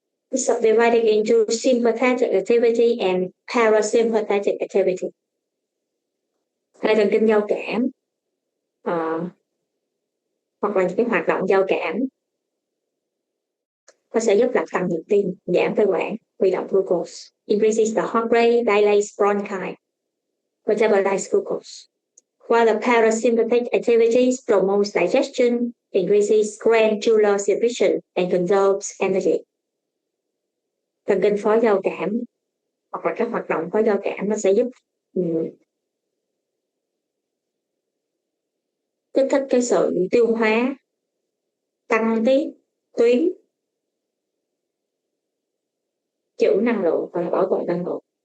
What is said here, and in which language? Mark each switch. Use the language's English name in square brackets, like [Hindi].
[English] It's subdivided into sympathetic activity and parasympathetic activity. [Vietnamese] Hệ thần kinh giao cảm hoặc là những cái hoạt động giao cảm, nó sẽ giúp làm tăng nhịp tim, giảm phế quản, huy động glucose, [English] increases the heart rate, dilates bronchi, metabolize glucose. While the parasympathetic activities promotes digestion, increases glandular secretion, and conserves energy. [Vietnamese] Thần kinh phối giao cảm hoặc là các hoạt động phối giao cảm nó sẽ giúp kích thích cái sự tiêu hóa, tăng tiết tuyến, trữ năng lượng và bảo vệ năng lượng.